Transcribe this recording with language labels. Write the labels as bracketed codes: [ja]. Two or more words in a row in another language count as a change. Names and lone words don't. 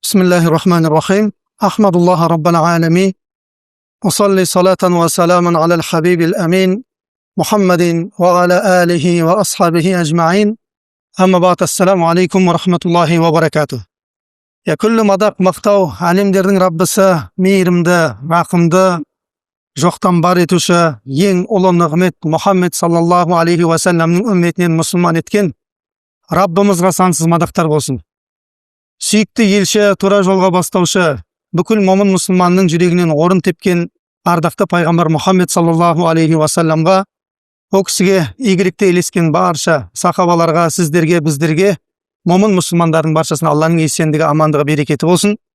[ar] بسم الله الرحمن الرحيم أحمد الله رب العالمين أصلي صلاة وسلاما على الحبيب الأمين محمد وعلى آله وأصحابه أجمعين أما بعد السلام عليكم ورحمة الله وبركاته. يا كل مدق مقتау [kk] әлемдердің Раббысы, мейірімді, рақымды, жоқтан бар етуші, ең ұлы нығмет Мұхаммед [ar] صلى الله عليه وسلم [kk] үмметінен мұсылман еткен Раббымызға сансыз мадақтар болсын. Сүйікті елші, тура жолға бастаушы, бүкіл момын мұсылманның жүрегінен орын тепкен ардақты пайғамбар Мұхаммед [ar] صلى الله عليه وسلم, [kk] о кісіге игілікте елескен барша сахабаларға, сіздерге, біздерге, момын мұсылмандардың баршасына Алланың есендігі, амандығы, берекеті болсын.